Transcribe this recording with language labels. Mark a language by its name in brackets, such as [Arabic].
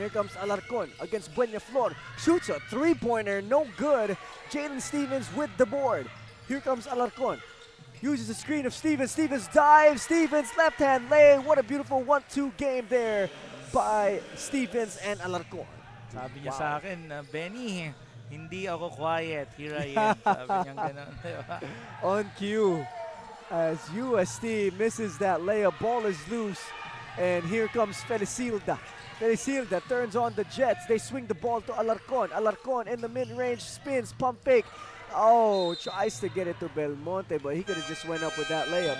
[English] Here comes Alarcon against Buena Flor. Shoots a 3-pointer, no good. Jalen Stevens with the board. Here comes Alarcon. Uses the screen of Stevens. Stevens dives. Stevens left-hand lay. What a beautiful 1-2 game there by Stevens and Alarcon. [Filipino] Sabi niya sa akin, Benny, hindi ako quiet. [English] Here I am. [Filipino] Sabi niya ganun. [English] On cue as UST misses that layup. Ball is loose. And here comes Felicilda. Felicilda turns on the Jets. They swing the ball to Alarcon. Alarcon in the mid-range, spins, pump fake. Oh, tries to get it to Belmonte, but he could have just went up with that layup.